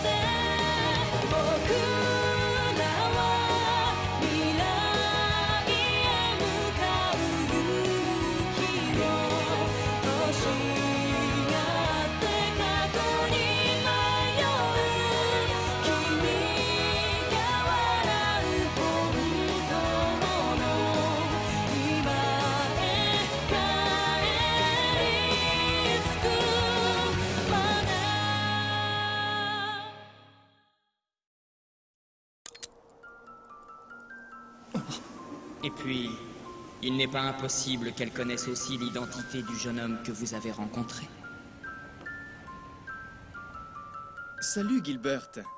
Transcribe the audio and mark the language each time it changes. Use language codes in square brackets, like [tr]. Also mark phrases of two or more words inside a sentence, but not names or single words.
[ja] て僕らは未来へ向かう勇気を欲しがって過去に迷う君が笑う本当の今へ帰り着くまで [fr] Et puis, il n'est pas impossible qu'elle connaisse aussi l'identité du jeune homme que vous avez rencontré. Salut Gilbert.